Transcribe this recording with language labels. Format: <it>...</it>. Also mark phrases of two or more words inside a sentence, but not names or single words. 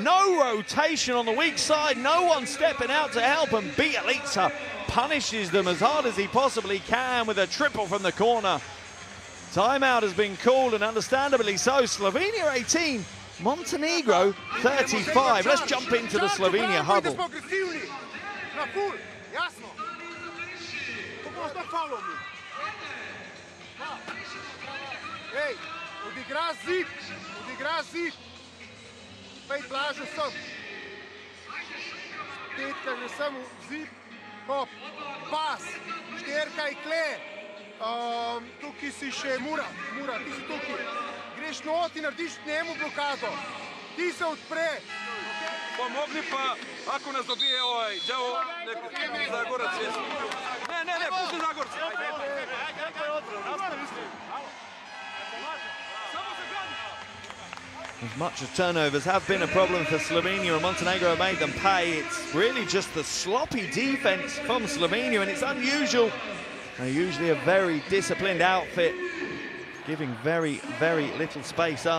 <en>No rotation on the weak side. No one stepping out to help, and Bielica punishes them as hard as he possibly can with a triple from the corner. Timeout has been called, and understandably so. Slovenia 18, Montenegro 35. Let's jump into the Slovenia huddle.</en> <sl>Ej, odigra zid. Pej blažo sem. Petka že sem v zid. Hop, pas, šterka je kle. Tukaj si še Mura, ti si tukaj. Greš not in narediš njemu blokado. Ti se odpre. Pomogni pa,</sl> <sr>ako nas dobije ovaj đavo, Zagorac je. Ne, pusti Zagorca.</sr> <en>As much as turnovers have been a problem for Slovenia and Montenegro have made them pay, it's really just the sloppy defense from Slovenia, and it's unusual. They're usually a very disciplined outfit, giving very, very little space up.</en>